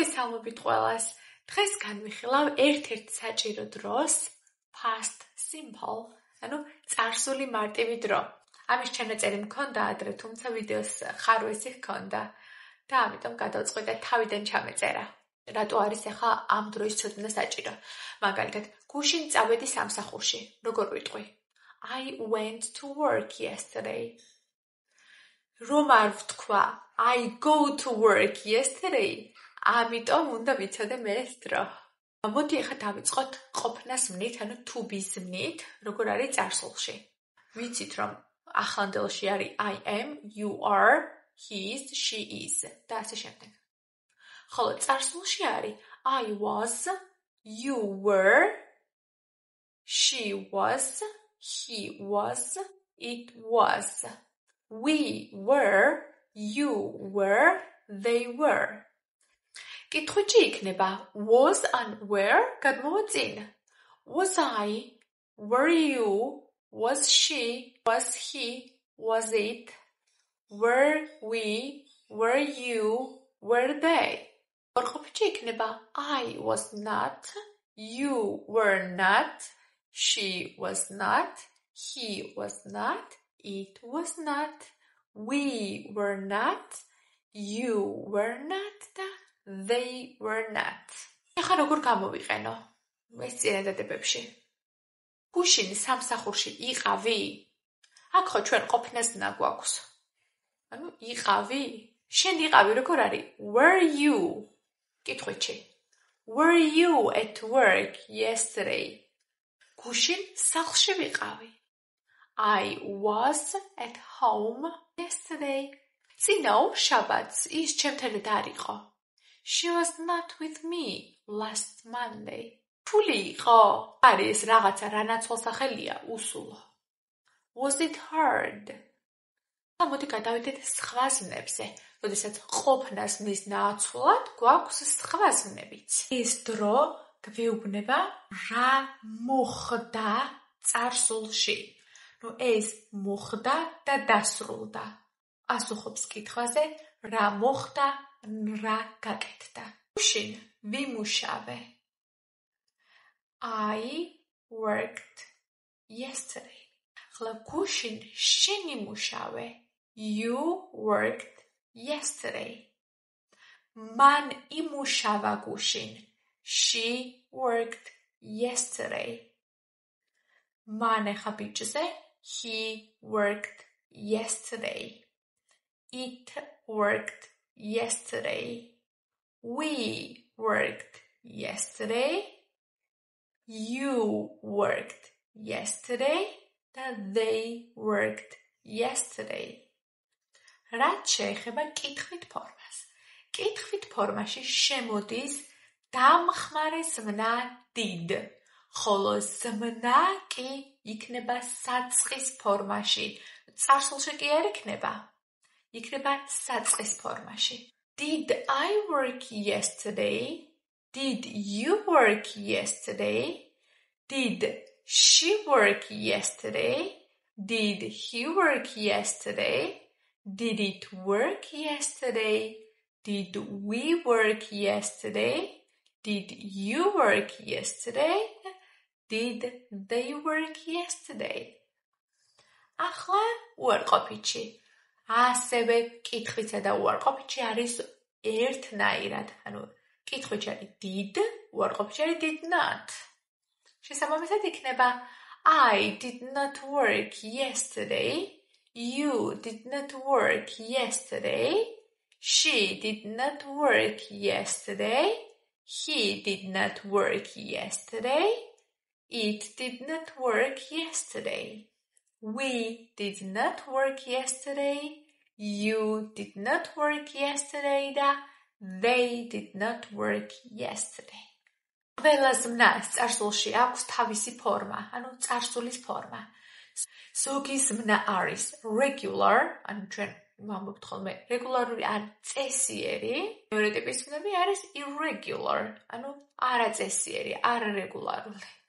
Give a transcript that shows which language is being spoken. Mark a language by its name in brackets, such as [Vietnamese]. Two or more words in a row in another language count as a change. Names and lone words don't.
[Georgian] მოგესალმებით ყველას. დღეს განვიხილავ ერთ-ერთ საჭირო დროს [English] past simple, [Georgian] ანუ წარსული მარტივი დრო. ამის ჩანაწერი მქონდა ადრე, თუმცა ვიდეოს ხარვესი ჰქონდა და ამიტომ გადავწყვიტე თავიდან ჩამეწერა. რატო არის ახლა ამ დროის ცოდნა საჭირო? მაგალითად, გუშინ წავედი სამსახურში. როგორ ვიტყვი? [English] I went to work yesterday. [Georgian] რომ არ ვთქვა [English] I go to work yesterday, [Georgian] ამიტომ უნდა ვიცოდე მე ეს დრო. მოდი ახლა დავიწყოთ ყოფნას მნით, ანუ [English] to be- [Georgian] ს მნით, როგორ არის წარსულში. ვიცით რომ ახლანდელში არის [English] I am, you are, he is, she is [Georgian] და ასე შემდეგ. ხოლო წარსულში არის [English] I was, you were, she was, he was, it was. We were, you were, they were. [Georgian] კითხვით იქნება [English] was and were [Georgian] გადმოვა წინ. [English] Was I, were you, was she, was he, was it, were we, were you, were they. [Georgian] ორყოფითი იქნება [English] I was not, you were not, she was not, he was not, it was not, we were not, you were not და they were not. [Georgian] ახლა როგორ გამოვიყენო ეს წინადადებებში? გუშინ სამსახურში იყავი? აქ ხო ჩვენ ყოფნასნა გვაქვს. ანუ იყავი? შენ იყავი როგორ არის? [English] Were you? [Georgian] კითხვითში. [English] Were you at work yesterday? [Georgian] გუშინ სახლში ვიყავი. [English] I was at home yesterday. [Georgian] წინა შაბათს ის ჩემთან არ იყო. [English] She was not with me last Monday. [Georgian] ფული იყო? არის რაღაცა რანაცვალსახელია უსულო. [English] Was it hard? [Georgian] მოდი გადავიდეთ სხვა ზნებზე. როდესაც ყოფნას მის ნაცვლად გვაქვს სხვა ზნებიც. ეს დრო გვეუბნება რა მოხდა წარსულში. ეს მოხდა და დასრულდა. ასუხობს კითხვაზე რა მოხდა, რა გაკეთდა. გუშინ ვიმუშავე. [English] I worked yesterday. [Georgian] ახლა გუშინ შენ იმუშავე. [English] You worked yesterday. [Georgian] მან იმუშავა გუშინ. [English] She worked yesterday. [Georgian] მან ახლა ბიჭზე. [English] He worked yesterday. It worked yesterday. We worked yesterday. You worked yesterday. They worked yesterday. [Georgian] რაც შეეხება კითხვით ფორმას. კითხვით ფორმაში შემოდის დამხმარე ზმნა did. ხოლო ზმნა კი იქნება საწყის ფორმაში. წარსულში კი არ იქნება. იქნება საწყის ფორმაში. [English] Did I work yesterday? Did you work yesterday? Did she work yesterday? Did he work yesterday? Did it work yesterday? Did we work yesterday? Did you work yesterday? Did they work yesterday? [Georgian] ახლა უარყოფითი. ასევე კითხვიცა და უარყოფითი არის ერთნაირად. ანუ კითხვით არის did, უარყოფითი არის [English] did not. [Georgian] შესაბამისად იქნება [English] I did not work yesterday. You did not work yesterday. She did not work yesterday. He did not work yesterday. It did not work yesterday. We did not work yesterday. You did not work yesterday და they did not work yesterday. [Georgian] ყველა ზმნას წარსულში აქვს თავისი ფორმა, ანუ წარსულის ფორმა. ზოგი ზმნა არის regular, ანუ ჩვენ ვამბობთ ხოლმე რეგულარული ან წესიერი. მეორე ტიპის ზმნები არის irregular, ანუ არაწესიერი, არარეგულარული.